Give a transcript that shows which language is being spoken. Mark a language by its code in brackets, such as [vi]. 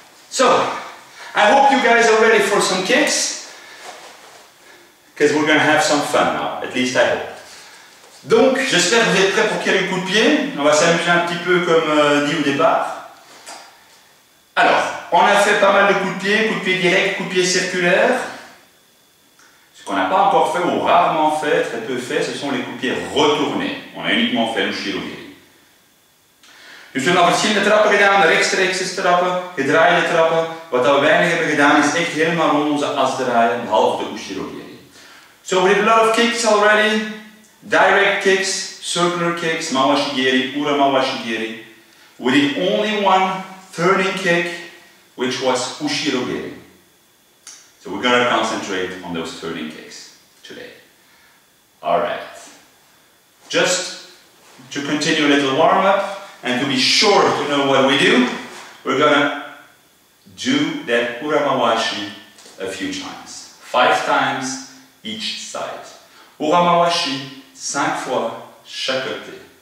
[en] So, I hope you guys are ready for some kicks, because we're going to have some fun now. At least I hope. [fr] Donc, j'espère que vous êtes prêts pour quelques coups de pied. On va s'amuser un petit peu comme dit au départ. Alors, on a fait pas mal de coups de pied direct, coups de pied circulaires. Ce qu'on n'a pas encore fait ou rarement fait, très peu fait, ce sont les coups de pied retournés. On a uniquement fait l'Ushiro-giri. [nl] Dus we hebben verschillende trappen gedaan, rechtstreekse trappen, gedraaide trappen. Wat we weinig hebben gedaan is echt helemaal rond onze as draaien, behalve de Ushiro-giri. [en] So we did a lot of kicks already. Direct kicks, circular kicks, mawashi-giri, ura-mawashi-giri. We did only one turning kick, which was Ushiro-giri. So we're going to concentrate on those turning kicks today. Alright. Just to continue a little warm-up and to be sure to know what we do, we're going to do that ura-mawashi a few times. 5 times each side. [fr] Ura-mawashi 5 fois chaque côté.